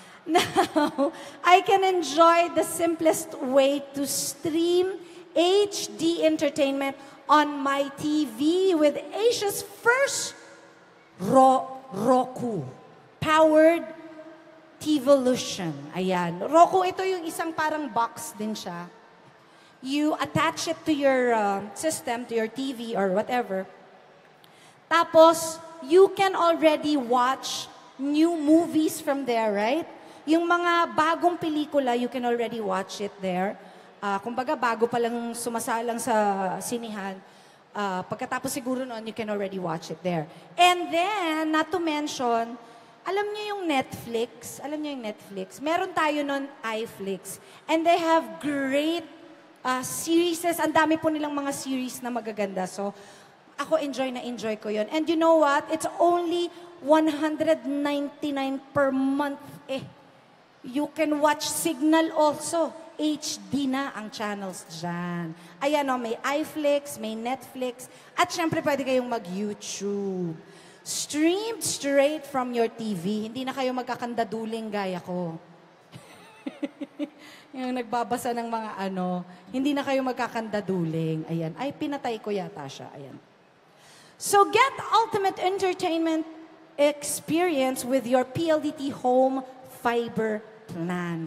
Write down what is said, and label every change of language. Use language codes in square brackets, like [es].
[en] Now, I can enjoy the simplest way to stream HD entertainment on my TV with Asia's first Roku powered TVolution. [tl] Ayan. Roku, ito yung isang parang box din siya. [en] You attach it to your system, to your TV or whatever. Tapos, you can already watch new movies from there, right? [tl] Yung mga bagong pelikula, [en] you can already watch it there. [tl] Kumbaga, bago pa lang sumasalang sa sinihan, pagkatapos siguro noon, [en] you can already watch it there. And then, not to mention, [tl] alam niyo yung Netflix? Alam niyo yung Netflix? Meron tayo noon, iFlix. [en] And they have great series. [tl] Ang dami po nilang mga series na magaganda. [en] So, [tl] ako enjoy ko yon. [en] And you know what? It's only $199 per month. You can watch Signal also. [tl] HD na ang channels dyan. Ayan o, may iFlix, may Netflix, at syempre pwede kayong mag-YouTube. [en] Streamed straight from your TV. [tl] Hindi na kayo magkakandaduling gaya ko. Yung nagbabasa ng mga hindi na kayo magkakandaduling. Ayan. Ay, pinatay ko yata siya. Ayan. [en] So get ultimate entertainment experience with your PLDT Home Fiber Plan.